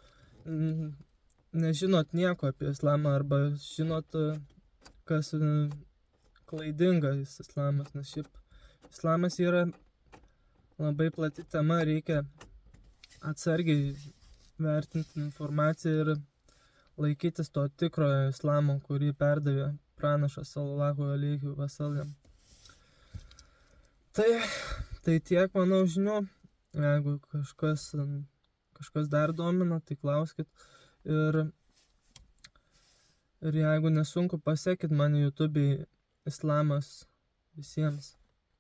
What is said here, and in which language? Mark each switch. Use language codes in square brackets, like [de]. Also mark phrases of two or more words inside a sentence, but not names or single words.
[lt] nežinot nieko apie islamą arba žinot, kas klaidingas islamas, nes šiaip islamas yra labai plati tema, reikia atsargiai vertinti informaciją ir laikytis to tikrojo islamo, kurį perdavė pranašas [ar] صلى الله عليه وسلم. [lt] Tai tiek manau žinių. Jeigu kažkas dar domina, tai klauskit. Ir jeigu nesunku, pasekit mane YouTube'ai Islamas visiems.